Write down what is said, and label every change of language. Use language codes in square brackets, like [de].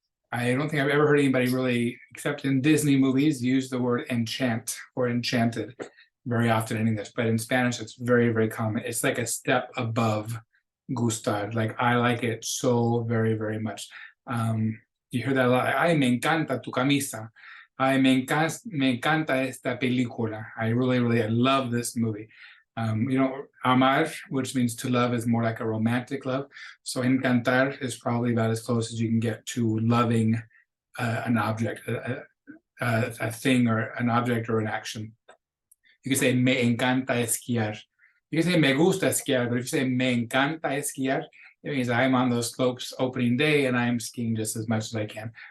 [en] I don't think I've ever heard anybody really, except in Disney movies, use the word enchant or enchanted very often in English, but in Spanish it's very, very common. It's like a step above gustar. Like, I like it so very, very much. You hear that a lot. [es] Ay, me encanta tu camisa. Ay, me encanta esta película. [en] I love this movie. Amar, which means to love, is more like a romantic love. So encantar is probably about as close as you can get to loving an object, a thing or an object or an action. You can say [es] me encanta esquiar. [en] You can say [es] me gusta esquiar, [en] but if you say me encanta esquiar, it means I'm on those slopes opening day and I'm skiing just as much as I can.